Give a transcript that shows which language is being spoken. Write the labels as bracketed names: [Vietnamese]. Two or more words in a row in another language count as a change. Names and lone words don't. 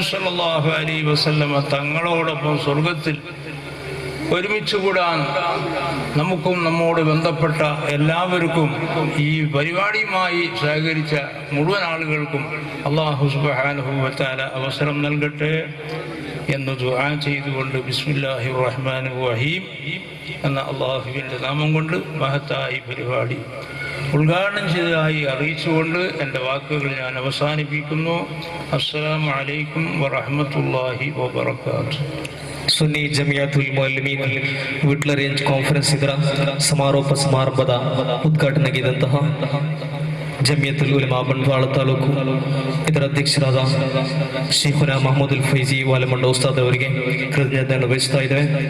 [Arabic] صلى الله عليه وسلم [Malayalam] തങ്ങളോടൊപ്പം സ്വർഗത്തിൽ ഒരുമിച്ച് കൂടാൻ നമുക്കും നമ്മോട് ബന്ധപ്പെട്ട എല്ലാവർക്കും ഈ പരിപാടിയുമായി സഹകരിച്ച മുഴുവൻ ആളുകൾക്കും [Arabic] الله سبحانه و تعالى [Malayalam] അവസരം നൽകട്ടെ എന്ന് ദുആ ചെയ്തുകൊണ്ട് [Arabic] بسم الله الرحمن الرحيم [Malayalam] എന്ന അല്ലാഹുവിൻ്റെ നാമം കൊണ്ട് മഹത്തായ പരിപാടി ഉദ്ഘാടനം ചെയ്തതായി അറിയിച്ചുകൊണ്ട് എൻ്റെ വാക്കുകൾ ഞാൻ അവസാനിപ്പിക്കുന്നു. [Arabic] السلام عليكم ورحمة الله وبركاته. [Kannada] ಸುನ್ನಿ ಜಮಿಯಾತುಲ್ ಮುಅಲ್ಲಿಮೀನ್ ವಿಟ್ಲ ರೇಂಜ್ ಕಾನ್ಫರೆನ್ಸ್ ಇದರ ಸಮಾರೋಪ ಸಮಾರಂಭದ ಉದ್ಘಾಟನೆಗಿದ್ದಂತಹ ಜಮಿಯತುಲ್ ಉಲಮಾ ಬಂಟ್ವಾಳ ತಾಲೂಕು ಇದರ ಅಧ್ಯಕ್ಷರಾದ ಶೇಖುನಾ ಮಹಮೂದುಲ್ ಫೈಜಿ ವಾಲೆಮಂಡ ಉಸ್ತಾದ್ ಅವರಿಗೆ ಕೃತಜ್ಞತೆಯನ್ನು ವಹಿಸ್ತಾ ಇದ್ದೇವೆ.